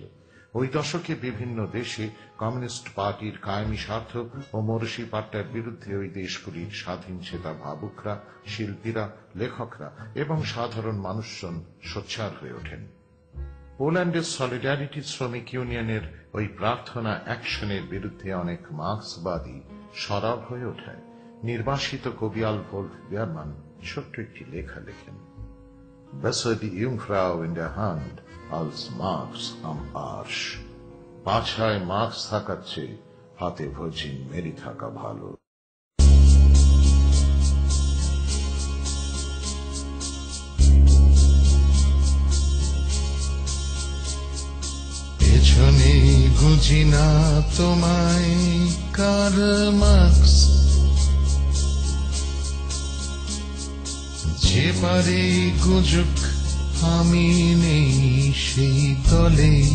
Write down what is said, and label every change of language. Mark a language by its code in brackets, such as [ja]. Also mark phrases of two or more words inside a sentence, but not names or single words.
[bn] ওই দশকে বিভিন্ন দেশে কমিউনিস্ট পার্টির কায়েমি স্বার্থ ও মরসি পাট্টার বিরুদ্ধে ওই দেশগুলির স্বাধীন চেতা ভাবুকরা, শিল্পীরা, লেখকরা এবং সাধারণ মানুষজন সোচ্চার হয়ে ওঠেন। পোল্যান্ডের সলিডারিটি শ্রমিক ইউনিয়নের ওই প্রার্থনা অ্যাকশনের বিরুদ্ধে অনেক মার্ক্সবাদী সরব হয়ে ওঠায় নির্বাসিত কবিয়াল ভলফ বিয়ারমান ছোট্ট একটি লেখা লেখেন, [de] Besser die Jungfrau in der Hand als Marx am Arsch। [bn] পাছায় মার্ক্স থাকার চেয়ে হাতে ভার্জিন মেরি থাকা ভালো। পেছনে গুঁজি না তোমায় কার্ল মার্ক্স, যে পারে গুজুক আমি নেই সেই দলে,